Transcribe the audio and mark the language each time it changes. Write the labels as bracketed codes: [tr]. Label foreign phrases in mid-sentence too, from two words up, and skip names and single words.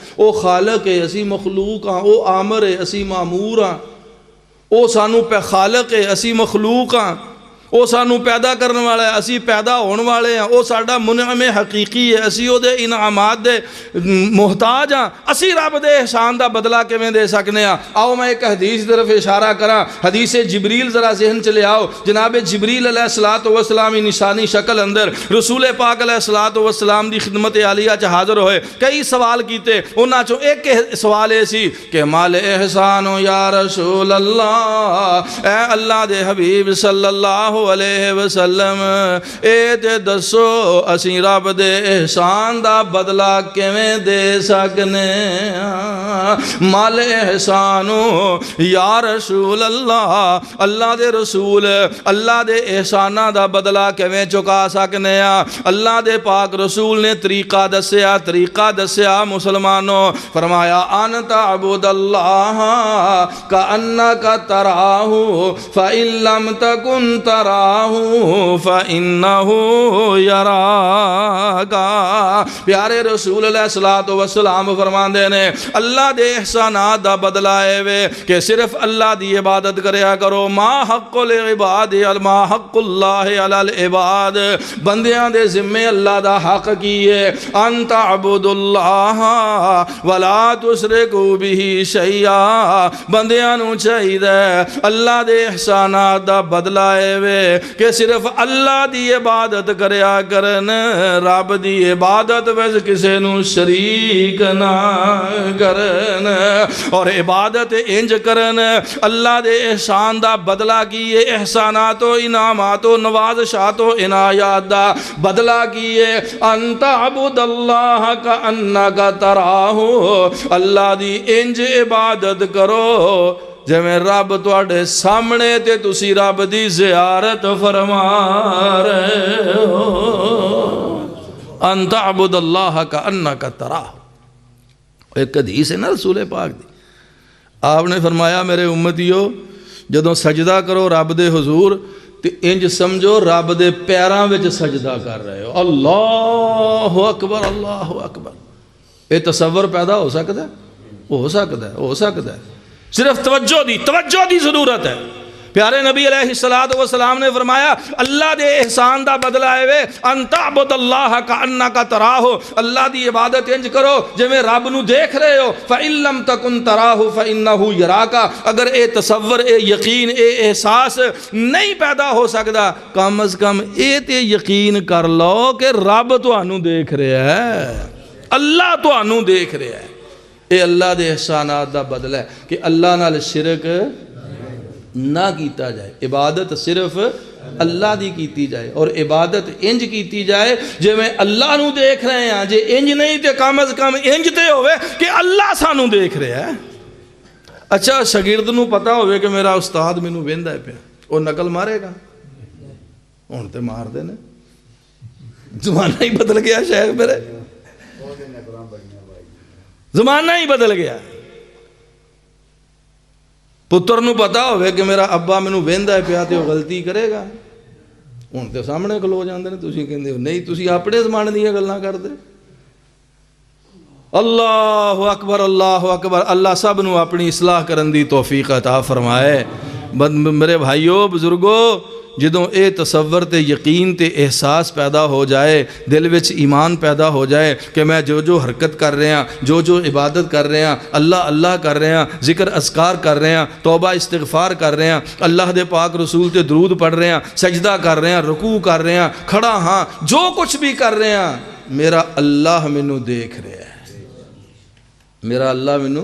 [pa] او خالق ہے، اسی مخلوق ہاں، او آمر ہے، اسی معمور ہاں، او سانو پہ خالق ہے، اسی مخلوق ہاں، او سانو پیدا کرنے والا ہے، اسی پیدا ہونے والے ہیں، او ساڈا منعم حقیقی ہے، اسی او دے انعامات دے محتاج ہاں، اسی رب دے احسان دا بدلہ کیویں دے سکنے ہاں؟ آؤ میں ایک حدیث طرف اشارہ کراں، حدیث جبریل ذرا ذہن چلے آؤ۔ جناب جبریل [ar] علیہ السلام [pa] نشانی شکل اندر رسول پاک علیہ السلام دی خدمت عالیہ چ حاضر ہوئے، کئی سوال کیتے، انہاں چوں ایک سوال اے سی کہ [ar] مال احسان یا رسول اللہ، [pa] اے اللہ دے حبیب [ar] صلی اللہ علیہ وسلم، [pa] اے تے دسو اسی رب دے احسان دا بدلہ کیویں دے سکنے؟ [ar] مال احسانو یا رسول اللہ، [pa] اللہ دے رسول، اللہ دے احسانہ دا بدلہ کیویں چکا سکنے؟ اللہ دے پاک رسول نے طریقہ دسیا مسلمانوں، فرمایا [ar] ان تعبد اللہ کأنک تراہ فإن لم تکن تراہ فإنہ یراک۔ [pa] پیارے رسول [ar] علیہ السلام [pa] فرماندے نے اللہ دے احسانات دا بدلہ اے وے کہ صرف اللہ دی عبادت کریا کرو، [ar] ما حق العباد ما حق اللہ علی [pa] العباد، بندیاں دے ذمے اللہ دا حق کیے، [ar] ان تعبد اللہ ولا تشرکوا بہ شیئا، [pa] بندیاں نو چاہیے اللہ دے احسانات دا بدلہ اے وے کہ صرف اللہ دی عبادت کریا کرن، رب دی عبادت وچ کسے نو شریک نہ کرن، اور عبادت انج کرن اللہ دے احسان دا بدلہ کیے، احسانات و انعامات و نوازشات و عنایات دا بدلہ کیے، [ar] ان تعبد اللہ کأنک تراہ، [pa] اللہ دی انج عبادت کرو جویں رب تواڈے سامنے تے تسی رب دی زیارت فرما رہے ہو۔ [ar] ان تعبد اللہ کأنک تراہ۔ [pa] ایک حدیث ہے نا رسول پاک دی، آپ نے فرمایا میرے امتیو جدوں سجدہ کرو رب دے حضور تے انج سمجھو رب دے پیراں وچ سجدہ کر رہے ہو۔ [ar] اللہ اکبر اللہ اکبر۔ [ur] یہ تصور پیدا ہو سکتا ہے؟ [pa] ہو سکتا ہے۔ صرف توجہ دی ضرورت ہے۔ پیارے نبی [ar] علیہ السلام [pa] نے فرمایا اللہ دے احسان دا بدلہ ہے [ar] ان تعبد اللہ کأنک تراہ، [pa] اللہ دی عبادت انج کرو جویں رب نو دیکھ رہے ہو۔ [ar] فإن لم تکن تراہ فإنہ یراک۔ [pa] اگر اے تصور، اے یقین، اے احساس نہیں پیدا ہو سکتا، کم از کم اے تے یقین کر لو کہ رب تانوں دیکھ رہا ہے، اللہ تانوں دیکھ رہا ہے۔ اے اللہ دے احسانات دا بدلہ ہے کہ اللہ نال شرک نہ کیتا جائے، عبادت صرف اللہ دی کیتی جائے، اور عبادت انج کیتی جائے جے میں اللہ نو دیکھ رہے ہیں۔ جے انج نہیں تے کم از کم انج تے ہوئے کہ اللہ سانو دیکھ رہے ہیں۔ اچھا شاگرد نو پتا ہوئے کہ میرا استاد مینوں ویندا ہے پیا، وہ نقل مارے گا؟ ہن تے مار دے نے، زمانہ ہی بدل گیا شیخ میرے، زمانہ ہی بدل گیا۔ پتر نو پتا ہوئے کہ میرا ابا مینوں ویندا ہے پیا تے وہ غلطی کرے گا، ہن تے سامنے کھلو جاندے نے، تسی کہندے ہو نہیں، تسی اپنے زمانے دیاں گلاں کردے۔ [ar] اللہ اکبر اللہ اکبر۔ [pa] اللہ سب نو اپنی اصلاح کرن دی توفیق عطا فرمائے۔ میرے بھائیو بزرگو، جدوں اے تصور تے یقین تے احساس پیدا ہو جائے، دل وچ ایمان پیدا ہو جائے کہ میں جو حرکت کر رہے ہیں، جو عبادت کر رہے ہیں، اللہ کر رہے ہیں، ذکر اذکار کر رہے ہیں، توبہ استغفار کر رہے ہیں، اللہ دے پاک رسول تے درود پڑھ رہے ہیں، سجدہ کر رہے ہیں، رکوع کر رہے ہیں، کھڑا ہاں، جو کچھ بھی کر رہے ہیں، میرا اللہ مینوں دیکھ رہا ہے، میرا اللہ مینوں۔